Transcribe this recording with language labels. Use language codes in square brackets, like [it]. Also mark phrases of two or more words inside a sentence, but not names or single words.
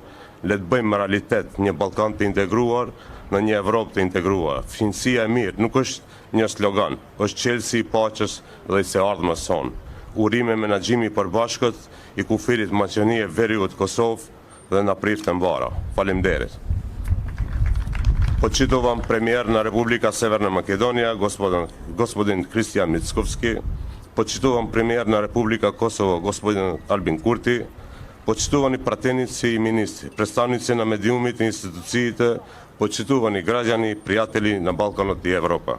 [sq] Le të bëjmë realitet një Ballkan të integruar në një Evropë të integruar. Fqinësia e mirë nuk është një slogan, është çelësi i paqes dhe i së ardhmës sonë. Urime menaxhimi i përbashkët i kufirit Maqedonie Veriut Kosovë dhe na prift të mbara. Faleminderit. [mk] Почитувам премиер на Република Северна Македонија, господин Кристијан Мицковски, почитувам премиер на Република Косово, господин Альбин Курти, почитувани пратеници и министри, представници на медиумите и институциите, почитувани граѓани и пријатели на Балканот и Европа.